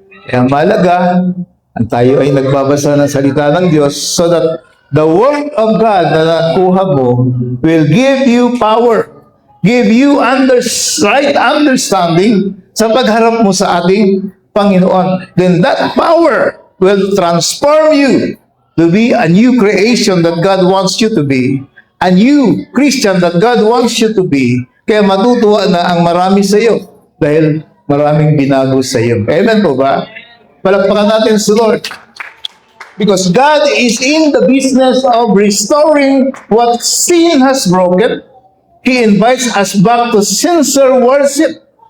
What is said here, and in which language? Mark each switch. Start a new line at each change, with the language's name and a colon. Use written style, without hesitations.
Filipino: Kaya malaga, ang tayo ay nagbabasa ng salita ng Diyos
English: so that the Word of God
Filipino: na nakuha mo
English: will give you power, give you right understanding
Filipino: sa pagharap mo sa ating Panginoon.
English: Then that power will transform you to be a new creation that God wants you to be. A new Christian that God wants you to be.
Filipino: Kaya matutuwa na ang marami sa iyo dahil maraming binago sa iyo. Amen po ba? Palakpakan natin sa Lord.
English: Because God is in the business of restoring what sin has broken. He invites us back to sincere worship.